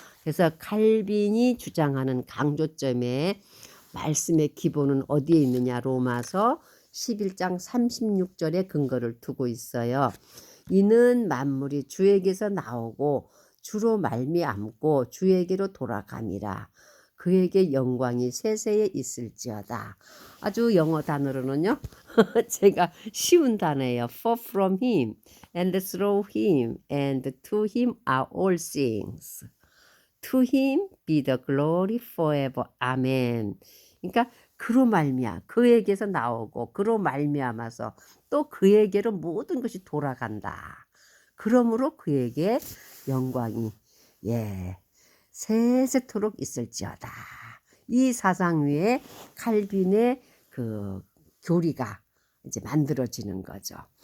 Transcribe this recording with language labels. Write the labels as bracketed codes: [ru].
[ko] 그래서 칼빈이 주장하는 강조점의 말씀의 기본은 어디에 있느냐, 로마서 11장 36절에 근거를 두고 있어요. 이는 만물이 주에게서 나오고 주로 말미암고 주에게로 돌아감이라. 그에게 영광이 세세에 있을지어다. 아주 영어 단어로는요, 제가 쉬운 단어예요. [en] For from him and through him and to him are all things. To him be the glory forever. [ko] 아멘. 그러니까 그로 말미암아, 그에게서 나오고 그로 말미암아서 또 그에게로 모든 것이 돌아간다. 그러므로 그에게 영광이 세세토록 있을지어다. 이 사상 위에 칼빈의 그 교리가 이제 만들어지는 거죠.